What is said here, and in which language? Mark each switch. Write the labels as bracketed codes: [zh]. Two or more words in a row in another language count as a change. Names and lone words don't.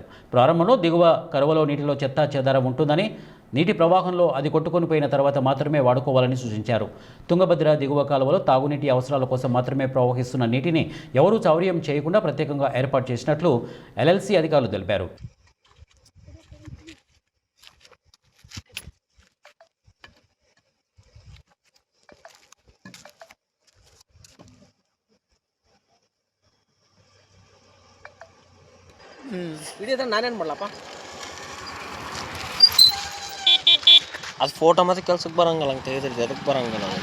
[te] ప్రారంభంలో దిగువ కరువలో నీటిలో చెత్తా చెదారం ఉంటుందని, నీటి ప్రవాహంలో అది కొట్టుకొని పోయిన తర్వాత మాత్రమే వాడుకోవాలని సూచించారు. తుంగభద్ర దిగువ కాలువలో తాగునీటి అవసరాల కోసం మాత్రమే ప్రవహిస్తున్న నీటిని ఎవరూ చౌర్యం చేయకుండా ప్రత్యేకంగా ఏర్పాటు చేసినట్లు ఎల్ఎల్సీ అధికారులు తెలిపారు. [kn] ವಿಡಿಯೋ ನಾನೇನು ಮಾಡಲಪ್ಪ, ಅದು ಫೋಟೋ ಮತ್ತೆ ಕೆಲ್ಸಕ್ಕೆ ಬರಂಗಿಲ್ಲ ಅಂತ ಹೇಳಿದ್ರಿ, ಅದಕ್ಕೆ ಬರಂಗಿಲ್ಲ.